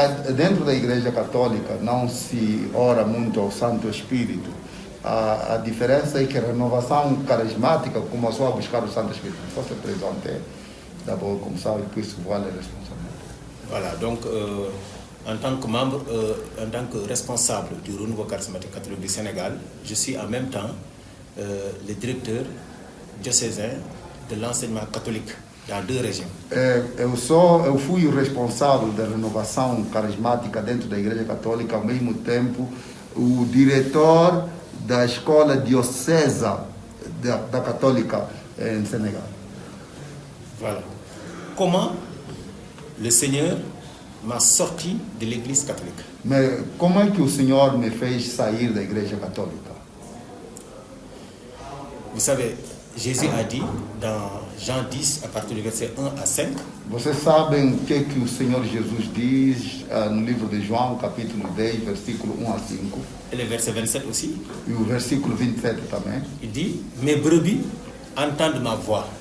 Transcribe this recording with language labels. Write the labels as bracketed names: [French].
[Portuguese] Dentro da igreja católica não se ora muito ao Santo Espírito. A diferença é que a renovação carismática começou a buscar o Santo Espírito. [French] Il faut se présenter d'abord comme ça, et puis se voir les responsabilités. Voilà, donc en tant que membre, en tant que responsable du renouveau charismatique catholique du Sénégal, je suis en même temps le directeur diocésain de l'enseignement catholique dans 2 régions. [Portuguese] Eu fui o responsável da renovação carismática dentro da Igreja Católica, ao mesmo tempo o diretor da escola diocesa da Católica em Senegal. [French] Voilà. Comment le Seigneur m'a sorti de l'église catholique? [Portuguese] Mas como é que o Senhor me fez sair da Igreja Católica? [French] Vous savez, Jésus a dit dans Jean 10, à partir du verset 1 à 5, [Portuguese] Vocês sabem o que o Senhor Jesus diz no livro de João, capítulo 10, versículo 1 a 5, [French] et le verset 27 aussi. [Portuguese] e o versículo 27 também. [French] Il dit, mes brebis entendent ma voix.